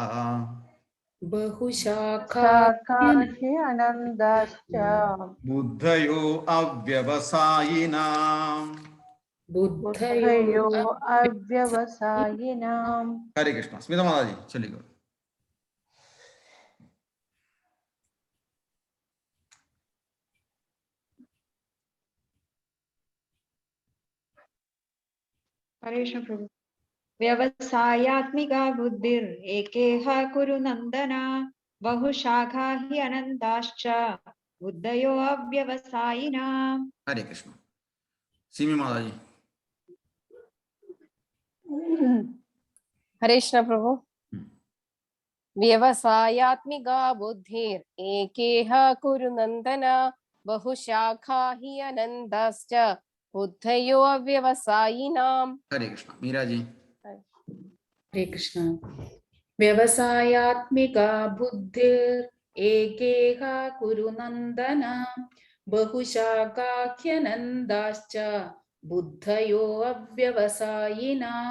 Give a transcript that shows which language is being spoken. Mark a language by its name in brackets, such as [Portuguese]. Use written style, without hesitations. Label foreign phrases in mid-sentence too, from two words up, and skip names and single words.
[Sanskrit] ശാഖാഹി അനന്താശ്ച ബുദ്ധയോ അവ്യവസായിനാം. ബുദ്ധയോ അവ്യവസായിനാം. ഹരേ കൃഷ്ണ. [Malayalam] സ്മിത മാതാജി ചൊല്ലിക്കോ. [Sanskrit] हरे कृष्ण प्रभु. व्यवसायात्मिका बुद्धिर एकेह कुरु नंदना बहुशाखा हि अनंताश्च बुद्धयो अव्यवसायिनाम्. ഹരേ കൃഷ്ണ. സിമി മാതാജി. हरे कृष्ण प्रभु. व्यवसायात्मिका बुद्धिर एकेह कुरु नंदन बहुशाखा हि अनंताश्च बुद्धयो अव्यवसायिनाम्. ഹരേ കൃഷ്ണ. മീരാജി. ഹരേ കൃഷ്ണ. വ്യവസായാത്മിക ബുദ്ധിർ ഏകേഹ കുരു നന്ദന ബഹുശാഖാഹ്യനന്ദാശ്ച ബുദ്ധയോ അവ്യവസായിനാം.